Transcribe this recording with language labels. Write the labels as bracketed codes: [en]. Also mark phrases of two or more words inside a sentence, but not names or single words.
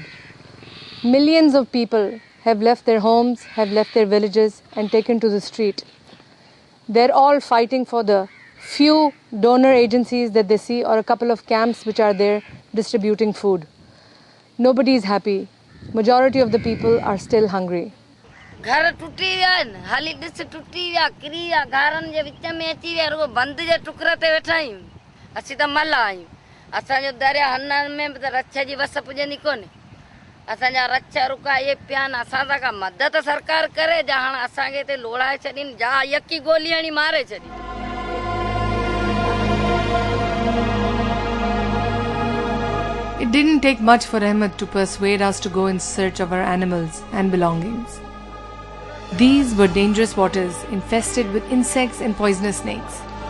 [en] Millions of people have left their homes, have left their villages and taken to the street. They're all fighting for the few donor agencies that they see or a couple of camps which are there distributing food. Nobody is happy. Majority of the people are still hungry. [sd] घर टूटी विया आहिनि हाली ॾिस टूटी विया किरी विया घरनि जे विच में अची विया रुगो बंदि जे टुकर ते वेठा आहियूं असीं त मल आहियूं असांजो दरिया हनन में बि त रक्षा जी वस पुॼंदी कोन्हे असांजा रक्षा रुका ये पिया आहिनि असां सां का मदद सरकार करे जा हाणे असांखे हिते लोड़ाए छॾीनि जा यकी गोली हणी मारे छॾी [en] It didn't take much for Ahmed to persuade us to go in search of our animals and belongings. These were dangerous waters infested with insects and poisonous snakes.